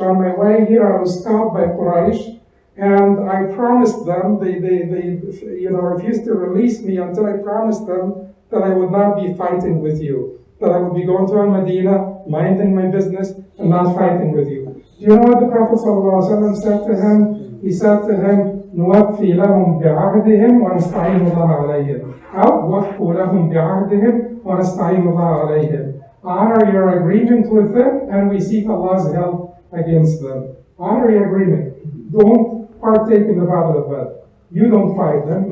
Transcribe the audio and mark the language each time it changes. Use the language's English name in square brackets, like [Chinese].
[English] On my way here, I was caught by Quraysh, and I promised them, they refused to release me until I promised them that I would not be fighting with you, that I would be going to Al-Madinah, minding my business, and not fighting with you." Do you know what the Prophet ﷺ said to him? he said to him, [Arabic] نوفي لهم بعهدهم ونستعين الله عليهم. أو وفوا لهم بعهدهم ونستعين الله عليهم. [English] Honor your agreement with them, and we seek Allah's help against them. Honor your agreement. Don't partake in the battle of Badr. You don't fight them.